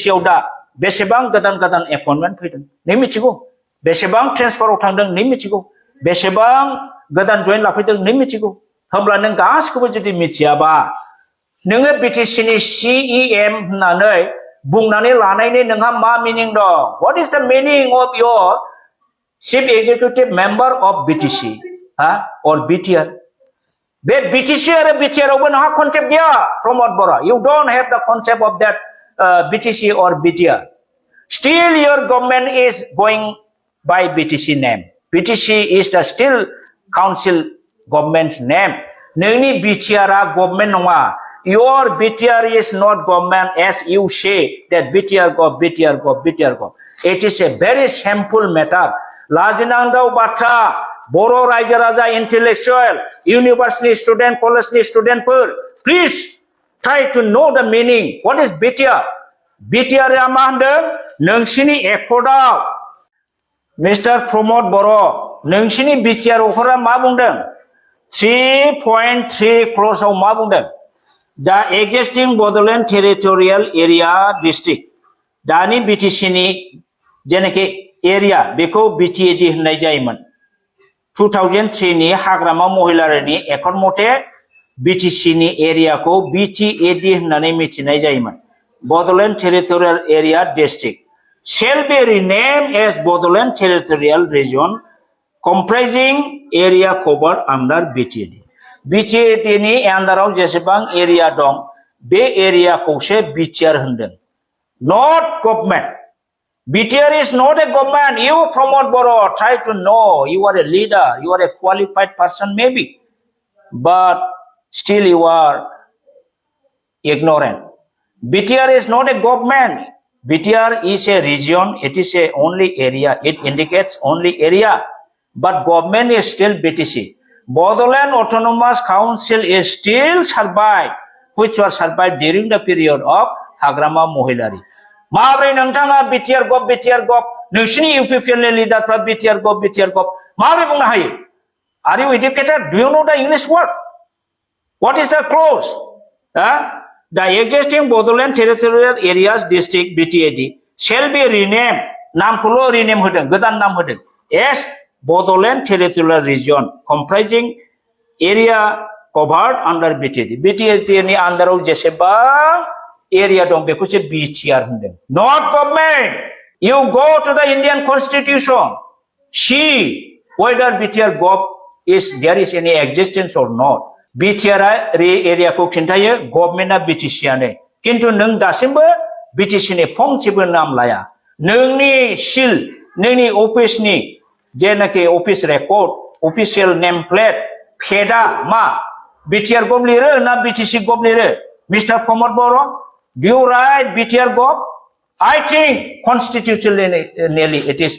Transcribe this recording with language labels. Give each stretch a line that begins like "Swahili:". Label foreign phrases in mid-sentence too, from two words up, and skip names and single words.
Bodo: आव दा बेसेबां गोदान एपइन्टमेन्ट फैदों नों मिथिगौ बेसेबां ट्रेन्सफाराव थांदों नों मिथिगौ बेसेबां गोदान जइन लाफैदों नों मिथिगौ होमब्ला नों गासिखौबो जुदि मिथियाबा नोङो BTC नि CEM होननानै बुंनानै लानायनि नोंहा मा मिनिं दं
English: what is the meaning of your chief executive member of BTC or BTR
Bodo: बे BTC आरो BTR आवबो नोंहा कन्सेप्ट गैया प्रमोद बर
English: you don't have the concept of that BTC or BTR still your government is going by BTC name. BTC is the still council government's name.
Bodo: Noni BTR government nonga.
English: Your BTR is not government as you say that BTR go. It is a very shameful matter.
Bodo: Lajinangdau batra
English: Boro Raja Raja intellectual, university student, college student please try to know the meaning. What is BTR?
Bodo: BTR मा होनदों नोंसिनि एकर्डआव मिस्टार प्रमोद बर' नोंसिनि BTR अफोरा मा बुंदों 3.3 क्ल'जआव मा बुंदों दा
English: existing Bodoland Territorial Area District
Bodo: दानि BTC नि जेनाखि एरिया बेखौ BTAD होननाय जायोमोन 2003 नि हाग्रामा महिलारिनि एकर्ड मथे BTC नि एरियाखौ BTAD होननानै मिथिनाय जायोमोन
English: Bodoland Territorial Area District shall be renamed as Bodoland Territorial Region comprising area covered under BTAD.
Bodo: BTAD ni अंदराव जेसेबां एरिया दं बे एरियाखौसो BTR होनदों.
English: Not government. BTR is not a government. You promote Boro. Try to know. You are a leader. You are a qualified person maybe. But still you are ignorant. BTR is not a government. BTR is a region. It is a only area. It indicates only area. But government is still BTC. Bodoland Autonomous Council is still survived, which was survived during the period of Hagrama Mohilari.
Bodo: Mabri nantanga BTR gov. Nusini UPPL leader BTR gov. Mabri bungna hai.
English: Are you educated? Do you know the English word? What is the clause? The existing Bodoland Territorial Areas District BTAD shall be renamed.
Bodo: Naam khulo rename hodeng, godan naam hodeng.
English: As Bodoland Territorial Region comprising area covered under BTAD.
Bodo: BTAD ni andaraw jesebang area dong beko se BTR hodeng.
English: Not government. You go to the Indian Constitution. See whether BTR gov is there is any existence or not.
Bodo: BTR area को खिन्थायो गभर्नमेन्टआ BTC आनो किन्तु नों दासिमबो BTC नि फंसेबो नाम लाया नोंनि सिल नोंनि अफिसनि जेनाखि
English: office record official name plate
Bodo: फेडा मा BTR गभ लिरो ना BTC गभ लिरो मिस्टर प्रमोद बर
English: do you write BTR gov I think constitutionally it is